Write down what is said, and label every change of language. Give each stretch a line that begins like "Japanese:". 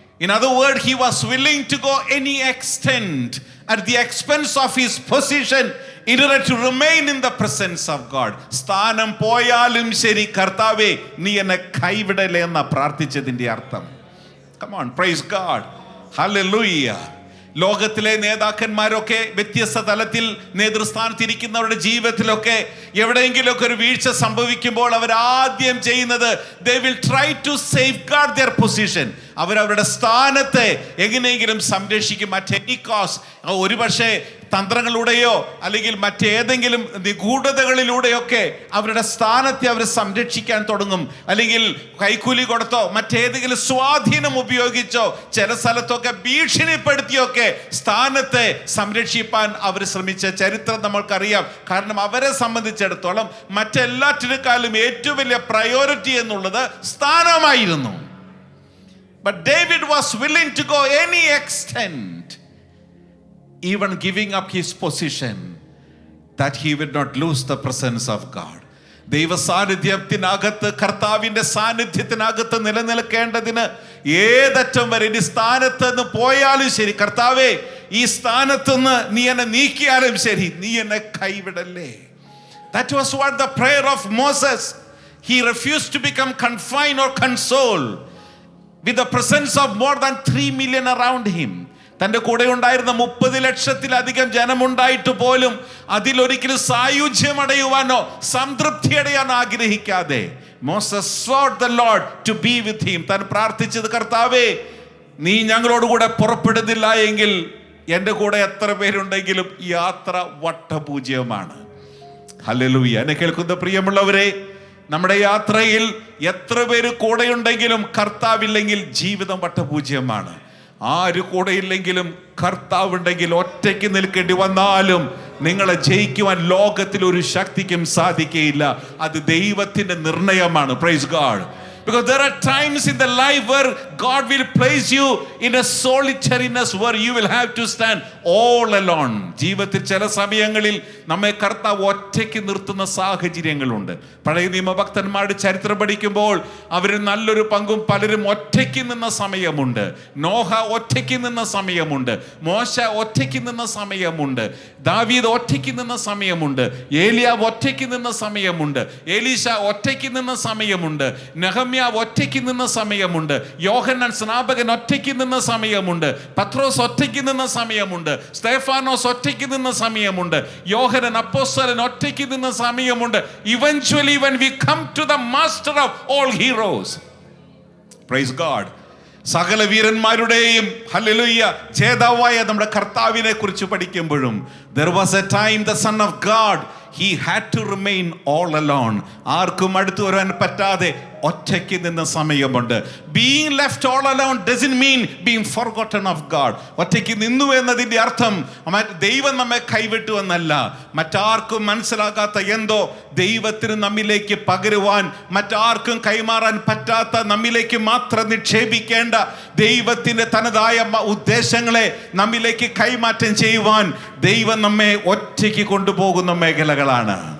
English: In other words, he was willing to go any extent at the expense of his position in order to remain in the presence of God.
Malayalam: സ്ഥാനം പോയാലും ശരി, കർത്താവേ, നീ എന്നെ കൈവിടലേ എന്ന പ്രാർത്ഥിച്ചതിന്റെ അർത്ഥം.
English: Come on, praise God.
Malayalam: Hallelujah. ലോകത്തിലെ നേതാക്കന്മാരൊക്കെ വ്യത്യസ്ത തലത്തിൽ നേതൃസ്ഥാനത്തിരിക്കുന്നവരുടെ ജീവിതത്തിലൊക്കെ എവിടെയെങ്കിലുമൊക്കെ ഒരു വീഴ്ച സംഭവിക്കുമ്പോൾ അവർ ആദ്യം ചെയ്യുന്നത്,
English: they will try to safeguard their position.
Malayalam: അവരവരുടെ സ്ഥാനത്തെ എങ്ങനെയെങ്കിലും സംരക്ഷിക്കും.
English: at any cost.
Malayalam: ഒരു പക്ഷേ തന്ത്രങ്ങളിലൂടെയോ അല്ലെങ്കിൽ മറ്റേതെങ്കിലും നിഗൂഢതകളിലൂടെയൊക്കെ അവരുടെ സ്ഥാനത്തെ അവർ സംരക്ഷിക്കാൻ തുടങ്ങും. അല്ലെങ്കിൽ കൈക്കൂലി കൊടുത്തോ മറ്റേതെങ്കിലും സ്വാധീനം ഉപയോഗിച്ചോ ചില സ്ഥലത്തൊക്കെ ഭീഷണിപ്പെടുത്തിയൊക്കെ സ്ഥാനത്തെ സംരക്ഷിപ്പാൻ അവർ ശ്രമിച്ച ചരിത്രം നമ്മൾക്കറിയാം. കാരണം അവരെ സംബന്ധിച്ചിടത്തോളം മറ്റെല്ലാറ്റിനേക്കാളും ഏറ്റവും വലിയ പ്രയോറിറ്റി എന്നുള്ളത് സ്ഥാനമായിരുന്നു.
English: But David was willing to go any extent, even giving up his position, that he would not lose the presence of God.
Malayalam: ദൈവ സാന്നിധ്യത്തിനകത്ത്, കർത്താവിൻ്റെ സാന്നിധ്യത്തിനകത്ത് നിലനിൽക്കേണ്ടതിന് ഏതറ്റം വരെ ഇനി സ്ഥാനത്ത് നിന്ന് പോയാലും ശരി, കർത്താവേ ഈ സ്ഥാനത്ത് നിന്ന് നീ എന്നെ നീക്കിയാലും ശരി, നീ എന്നെ കൈവിടല്ലേ.
English: That was what the prayer of Moses. He refused to become confined or consoled with the presence of more than 3 million around him.
Malayalam: തൻ്റെ കൂടെ ഉണ്ടായിരുന്ന 30 ലക്ഷത്തിലധികം ജനമുണ്ടായിട്ട് പോലും അതിലൊരിക്കലും സായുജ്യമടയുവാനോ സംതൃപ്തി അടയാൻ ആഗ്രഹിക്കാതെ Moses
English: sought the Lord to be with him.
Malayalam: താൻ പ്രാർത്ഥിച്ചത്, കർത്താവേ നീ ഞങ്ങളോടുകൂടെ പുറപ്പെടുന്നില്ല എങ്കിൽ എൻ്റെ കൂടെ എത്ര പേരുണ്ടെങ്കിലും യാത്ര വട്ടപൂജ്യമാണ്. ഹല്ലേലൂയ. എന്നെ കേൾക്കുന്ന പ്രിയമുള്ളവരെ, നമ്മുടെ യാത്രയിൽ എത്ര പേര് കൂടെയുണ്ടെങ്കിലും കർത്താവില്ലെങ്കിൽ ജീവിതം വട്ടപൂജ്യമാണ്. ആര് കൂടെയില്ലെങ്കിലും കർത്താവുണ്ടെങ്കിൽ ഒറ്റയ്ക്ക് നിൽക്കേണ്ടി വന്നാലും നിങ്ങളെ ജയിക്കുവാൻ ലോകത്തിൽ ഒരു ശക്തിക്കും സാധിക്കുകയില്ല. അത് ദൈവത്തിന്റെ നിർണയമാണ്. Praise God.
English: Because there are times in the life where God will place you in a solitariness where you will have to stand all alone.
Malayalam: ജീവിതത്തിൽ ചില സമയങ്ങളിൽ നമ്മെ കർത്താവ് ഒറ്റയ്ക്ക് നിർത്തുന്ന സാഹചര്യങ്ങളുണ്ട്. പഴയ നിയമഭക്തന്മാരുടെ ചരിത്രം പഠിക്കുമ്പോൾ അവരിൽ നല്ലൊരു പങ്കും പലരും ഒറ്റയ്ക്ക് നിന്ന സമയമുണ്ട്. നോഹ ഒറ്റയ്ക്ക് നിന്ന സമയമുണ്ട്, മോശ ഒറ്റയ്ക്ക് നിന്ന സമയമുണ്ട്, ദാവീദ് ഒറ്റയ്ക്ക് നിന്ന സമയമുണ്ട്, ഏലിയാവ് ഒറ്റയ്ക്ക് നിന്ന സമയമുണ്ട്, എലീശ ഒറ്റയ്ക്ക് നിന്ന സമയമുണ്ട്, നെഹമ്യാവ് ഒറ്റയ്ക്ക് നിന്ന സമയമുണ്ട്, യോഹന്നാൻ സ്നാപകൻ ഒറ്റയ്ക്ക് നിന്ന സമയമുണ്ട്, പത്രോസ് ഒറ്റയ്ക്ക് നിന്ന സമയമുണ്ട്, സ്തെഫാനോസ് ഒറ്റയ്ക്ക് നിന്ന സമയമുണ്ട്, യോഹന്നാൻ അപ്പോസ്തലൻ ഒറ്റയ്ക്ക് നിന്ന സമയമുണ്ട്.
English: Eventually when we come to the master of all heroes, praise God,
Malayalam: സകല വീരന്മാരുടെയും ഹല്ലേലൂയ ജേതാവായ നമ്മുടെ കർത്താവിനെ കുറിച്ച് പഠിക്കുമ്പോഴും
English: there was a time the son of God, he had to remain all alone.
Malayalam: ആർക്കും അടുത്ത് വരാൻ പറ്റാതെ ഒറ്റയ്ക്ക് നിന്ന സമയമുണ്ട്.
English: Being left all alone doesn't mean being forgotten of God.
Malayalam: ഒറ്റയ്ക്ക് നിന്നു എന്നതിൻ്റെ അർത്ഥം ദൈവം നമ്മെ കൈവിട്ടു എന്നല്ല. മറ്റാർക്കും മനസ്സിലാകാത്ത എന്തോ ദൈവത്തിന് നമ്മിലേക്ക് പകരുവാൻ, മറ്റാർക്കും കൈമാറാൻ പറ്റാത്ത നമ്മിലേക്ക് മാത്രം നിക്ഷേപിക്കേണ്ട ദൈവത്തിൻ്റെ തനതായ ഉദ്ദേശങ്ങളെ നമ്മിലേക്ക് കൈമാറ്റം ചെയ്യുവാൻ ദൈവം നമ്മെ ഒറ്റയ്ക്ക് കൊണ്ടുപോകുന്ന മേഖലകളാണ്.